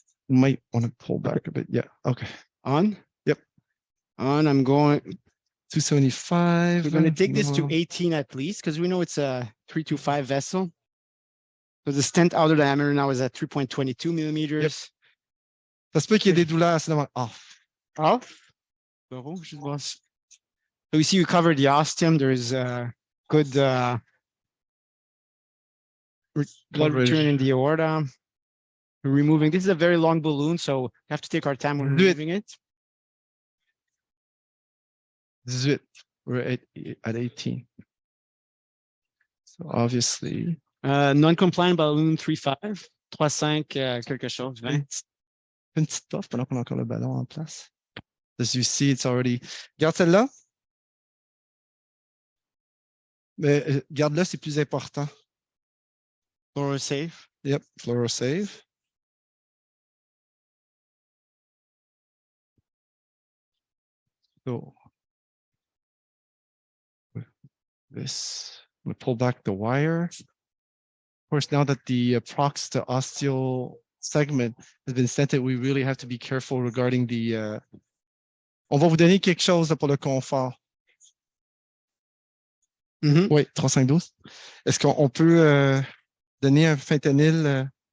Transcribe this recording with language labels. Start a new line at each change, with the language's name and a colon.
English: Might want to pull back a bit. Yeah. Okay. On? Yep. On. I'm going 275. We're going to take this to 18 at least, because we know it's a 325 vessel. So the stent outer diameter now is at 3.22 millimeters. Yep.
French: Ça se peut qu'il y ait des douleurs, c'est off.
English: Off? So we see you covered the ostium. There is a good blood return in the aorta. We're removing. This is a very long balloon, so we have to take our time when removing it. This is it. We're at 18. So obviously. Non-compliant balloon 3.5, 3.5
French: quelque chose,
English: 20.
French: Une petite puff pendant qu'on a encore le ballon en place.
English: As you see, it's already...
French: Garde celle-là. Mais garde-le, c'est plus important.
English: Fluoro safe. Yep, fluoro save. So this, we pull back the wire. Of course, now that the prox to osteal segment has been stented, we really have to be careful regarding the.
French: On va vous donner quelque chose pour le confort. Oui, 3512. Est-ce qu'on peut donner un fentanyl